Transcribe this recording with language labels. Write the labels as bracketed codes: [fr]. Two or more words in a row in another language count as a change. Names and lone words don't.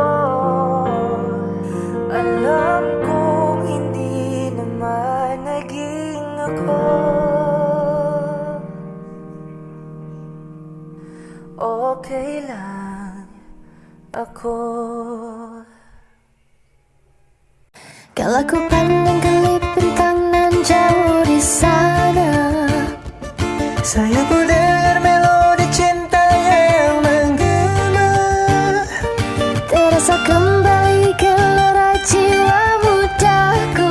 [tl] Alam kong hindi naman naging ako. Okay lang ako. [id] Kala ko pandang kelip bintang nan jauh di sana. Saya ku dengar melodi cinta yang menggema, Terasa kembali gelora jiwa mudaku,